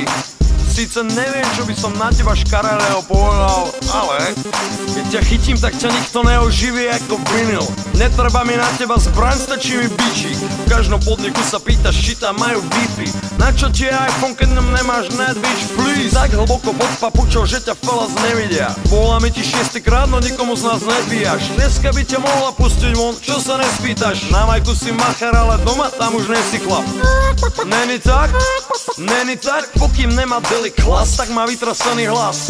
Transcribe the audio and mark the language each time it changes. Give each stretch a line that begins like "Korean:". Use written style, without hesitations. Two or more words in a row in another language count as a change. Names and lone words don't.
Slovak: Sice neviem, čo by som na teba škaredého povedal, ale keď ťa chytím, tak ťa nikto neoživí ako vinyl. Netreba mi na teba zbraň, stačí mi bičík. V každom podniku sa pýtaš, či tam majú Wi-Fi. Na čo ti je iPhone, keď nemáš net,
English: bitch, please?
Slovak: Tak hlboko pod papučou, že ťa fellas nevidia. Voláme ti 6. krát, no nikomu z nás nebíjaš. Dneska by ťa mohla pustiť von, čo sa nespýtaš? Na majku si machar, ale doma tam už nesi chlap.
Czech: Není tak? Není tak?
Slovak: Pokým nemá Delik hlas, tak má vytrasený hlas.